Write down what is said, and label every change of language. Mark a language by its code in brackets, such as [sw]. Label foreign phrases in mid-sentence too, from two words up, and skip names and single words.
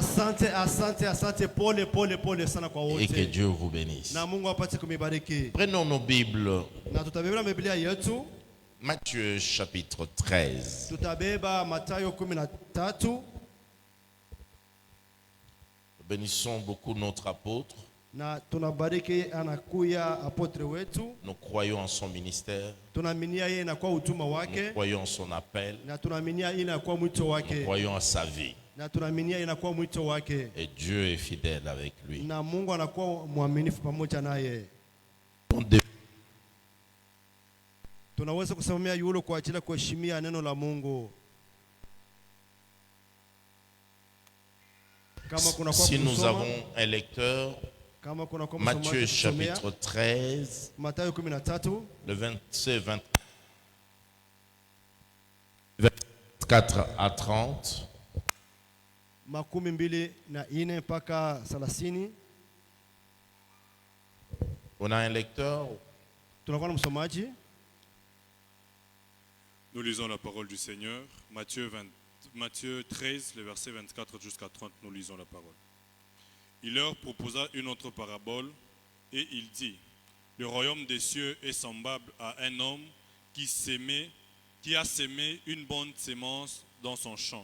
[fr] Et que Dieu vous bénisse. Prenons nos Bibles. Matthieu chapitre 13. Bénissons beaucoup notre apôtre. [sw] na tunabariki anakuya apotre wetu, [fr] Nous croyons en son ministère. [sw] tunaaminia yeye inakuwa utuma [fr] Nous [sw] wake, [fr] croyons en son appel. [sw] na tunaaminia yeye inakuwa mwito [fr] Nous [sw] wake, [fr] croyons en sa vie. [sw] na tunaaminia inakuwa mwito wake, [fr] Et Dieu est fidèle avec lui. [sw] na Mungu anakuwa mwaminifu pamoja naye. Tunaweza kusimamia yule kwa ajili ya kuheshimia neno la Mungu. Kama kuna kwa [fr] Si nous [sw] kusoma, [fr] avons un lecteur, [sw] kama kuna kwa [fr] Matthieu [sw] kusomea, [fr] chapitre 13, [sw] Mathayo 13 [fr] le 24 à 30. [sw] makumi mbili na ine mpaka 30. [fr] On a un lecteur. [sw] Tunakuwa na msomaji. [fr] Nous lisons la parole du Seigneur. Matthieu 13, les versets 24 jusqu'à 30, nous lisons la parole. Il leur proposa une autre parabole et il dit, le royaume des cieux est semblable à un homme qui a sémé une bonne sémence dans son champ.